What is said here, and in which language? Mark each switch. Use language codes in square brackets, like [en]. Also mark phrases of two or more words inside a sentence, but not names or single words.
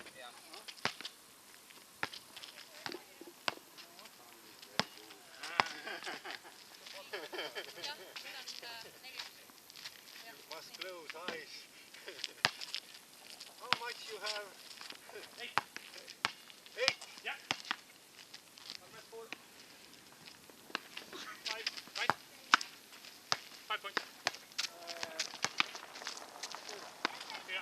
[et] Jah. Jah, siin on 4. [en] Must close eyes. How much you have? [et] 8. 8? Ja. Kalmer, 4. 5. Right. [en] 5 points. [et] Ja.